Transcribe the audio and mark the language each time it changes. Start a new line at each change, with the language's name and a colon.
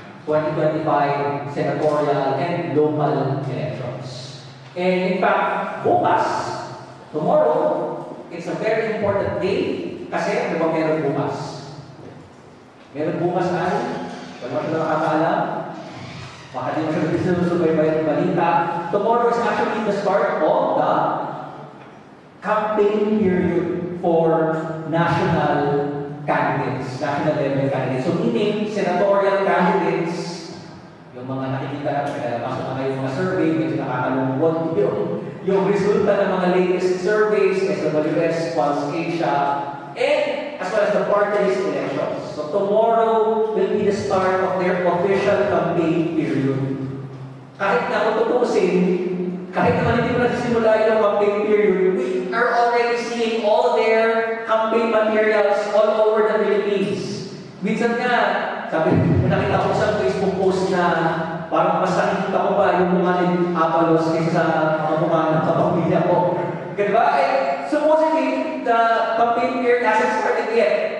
English: 2025 senatorial and local elections. And in fact, bukas, tomorrow, it's a very important day
Filipino: kasi di ba meron bukas? Meron bukas ay, wala mo siya nakakaalam, baka di mo siya sinusubaybayan ng balita.
English: Tomorrow is actually the start of the campaign period for national candidates, national level candidates.
Filipino: So meaning, senatorial candidates, yung mga nakikita natin, kaya pasok na kayo mga survey, medyo nakakalungkot yung resulta ng mga latest surveys, SWS, Pulse Asia,
English: and as well as the party list elections. So tomorrow will be the start of their official campaign period.
Filipino: Kahit na kung tutusin, kahit naman hindi mo nagsisimula yung
English: campaign period, we are already seeing all their campaign materials all over the Philippines.
Filipino: Minsan nga, sabi, nakita ko sa Facebook post na parang mas nakikita ko pa yung mga ni Abalos kaysa sa mga mukha ng kapamilya ko. Diba?
English: Eh, supposedly, the campaign period hasn't started yet.